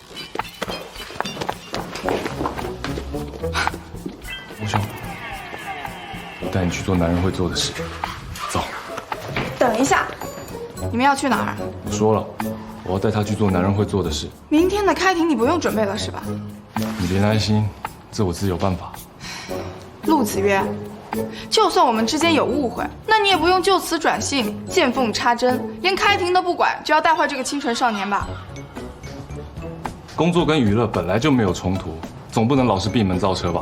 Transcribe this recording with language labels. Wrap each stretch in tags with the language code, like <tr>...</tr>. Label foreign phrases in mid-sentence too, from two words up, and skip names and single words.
<zh>莫兄，我帶你去做男人會做的事。走。等一下，你們要去哪兒？我說了，我要帶他去做男人會做的事。明天的開庭你不用準備了是吧？你別擔心，這我自有辦法。陸子越，就算我們之間有誤會，那你也不用就此轉性，見縫插針，連開庭都不管，就要帶壞這個清純少年吧？工作跟娛樂本來就沒有衝突，總不能老是閉門造車吧？</zh>